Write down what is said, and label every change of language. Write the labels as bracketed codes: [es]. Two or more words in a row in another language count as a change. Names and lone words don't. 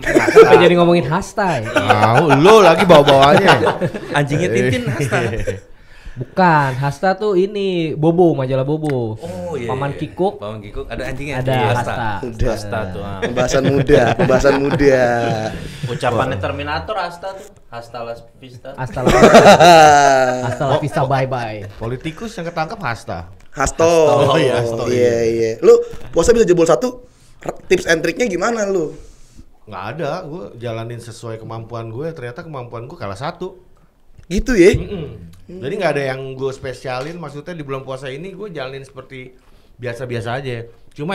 [id] Kenapa jadi ngomongin hasta ya? Lu lagi bawa-bawanya. Anjingnya Tintin hasta. Bukan, hasta tuh ini Bobo, majalah Bobo. Oh iya. Paman Kikuk Paman Kikuk ada anjingnya. ada Iya, hasta. Udah. hasta tuh. Pembahasan muda. Ucapannya Terminator hasta tuh. [es] Hasta la vista. Hasta la vista, [en] bye bye. [id] Politikus yang ketangkap hasta. Hasto. Oh iya, Hasto, Iya. Lu puasa bisa jebol 1? [en] Tips and [id] triknya gimana lu? Nggak ada, gue jalanin sesuai kemampuan gue. Ternyata kemampuan gue kalah 1. Gitu ya? Jadi nggak ada yang gue spesialin. Maksudnya di bulan puasa ini gue jalanin seperti biasa-biasa aja.